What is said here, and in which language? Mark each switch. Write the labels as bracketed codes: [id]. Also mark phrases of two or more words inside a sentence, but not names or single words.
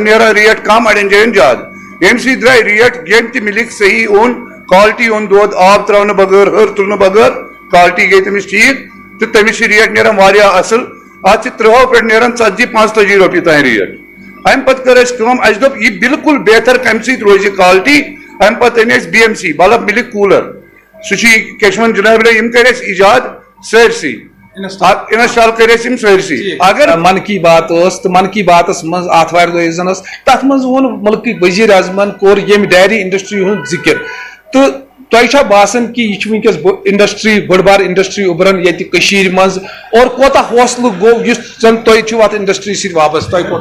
[ks] نیران ریٹ کم اڑٮ۪ن جاین زیادٕ ییٚمہِ سۭتۍ درٛاے ریٹ ییٚمہِ تہِ مِلِک صحیح اوٚن کالٹی اوٚن دۄد آب تراونہٕ بغٲر ہر تُلنہٕ بغٲر کالٹی گٔے تٔمِس ٹھیٖک تہٕ تٔمِس چھِ ریٹ نیران واریاہ اصل اتھ چھِ 30 پٮ۪ٹھ نیران 40-45 رۄپیہِ تام ریٹ امہِ پتہٕ کٔر اَسہِ کٲم اَسہِ دوٚپ یہِ بِلکُل بہتر کمہِ سۭتۍ روزِ کالٹی امہِ پتہٕ أنۍ اَسہِ BMC [en] bulb milk cooler [ks] سُہ چھُ کیاہ چھِ ونان جناب یِم کٔرۍ اَسہِ ایجاد سٲرسٕے انسٹال کٔرۍ اَسہِ یِم سٲرسٕے اگر من کی بات ٲس تہٕ من کی باتس منٛز آتھوارِ دۄہ یُس زن ٲس تتھ منٛز ووٚن مُلکٕکۍ ؤزیٖر اعظمن کوٚر ییٚمہِ [en] dairy industry [ks] ہُنٛد ذِکر تہٕ تۄہہِ چھا باسان کہِ یہِ چھُ ونکیٚس انڈسٹری بٔڑ بار انڈسٹری اُبران ییٚتہِ کٔشیٖرِ منٛز اور کوتاہ حوصلہٕ گوٚو یُس زن تۄہہِ چھُو اتھ انڈسٹری سۭتۍ وابستہٕ